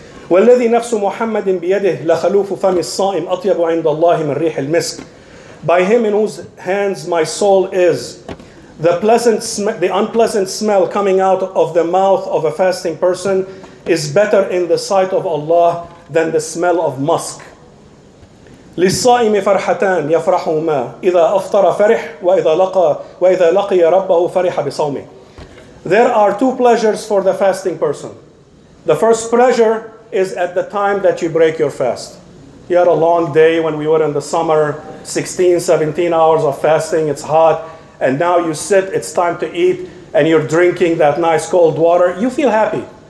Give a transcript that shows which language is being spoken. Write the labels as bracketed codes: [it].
[ar] وَالَّذِي نَفْسُ مُحَمَّدٍ بِيَدِهِ لَخَلُوفُ فَمِ الصَّائِمِ أَطْيَبُ عِنْدَ اللَّهِ مِنْ رِيحِ الْمِسْكِ. [en] By him in whose hands my soul is, the unpleasant smell coming out of the mouth of a fasting person is better in the sight of Allah than the smell of musk. [ar] للصائم فرحتان يفرحهما إذا أفطر فرح وإذا لقي ربه فرح بصومه. [en] There are two pleasures for the fasting person. The first pleasure is at the time that you break your fast. You had a long day when we were in the summer, 16, 17 hours of fasting, it's hot, and now you sit, it's time to eat, and you're drinking that nice cold water. You feel happy.